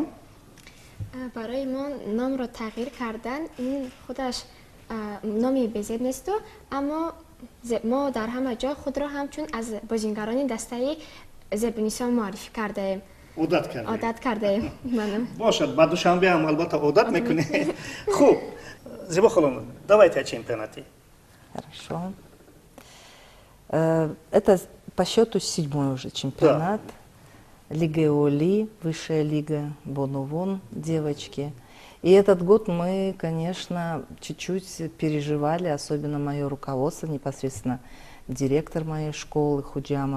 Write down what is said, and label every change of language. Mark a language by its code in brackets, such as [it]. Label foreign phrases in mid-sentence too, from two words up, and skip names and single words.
[tg] Барои мо номро тағйир кардан, ин худаш номи безеб несту, аммо мо дар ҳама ҷо худро ҳамчун аз бозингарони дастаи Зебонисо муаррифӣ кардаем. Одат кардаем. Бошад, ба Душанбе ҳам албатта одат мекунем. Хуб, Зебо холон, [ru] давайте о чемпионате. Хорошо. Это по счету 7-й уже чемпионат. Лига Оли, высшая лига Бонувон, девочки. И этот год мы, конечно, чуть-чуть переживали, особенно мое руководство, непосредственно директор моей школы Худжамов.